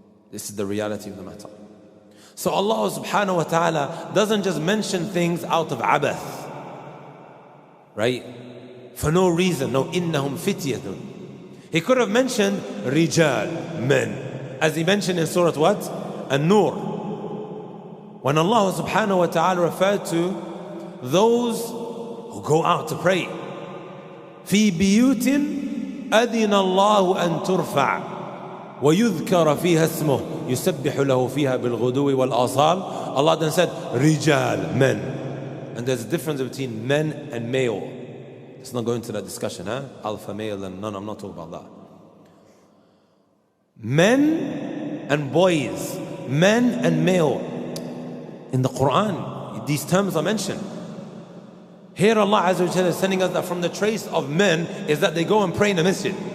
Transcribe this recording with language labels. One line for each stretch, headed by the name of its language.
English: This is the reality of the matter. So Allah subhanahu wa ta'ala doesn't just mention things out of abath, right? For no reason. No,
Arabic: innahum fityatun.
English: He could have mentioned rijal, men, as he mentioned in Surah what? An-Nur. When Allah subhanahu wa ta'ala referred to those who go out to pray.
Arabic: في بيوت أذن الله أن ترفع ويذكر فيها اسمه يسبح له فيها بالغدو والآصال.
English: Allah then said rijal, men. And there's a difference between men and male. Let's not go into that discussion, huh? Alpha male and no, I'm not talking about that. Men and boys, men and male. In the Quran, these terms are mentioned. Here Allah Azza wa Jalla is telling us that from the trace of men is that they go and pray in the masjid.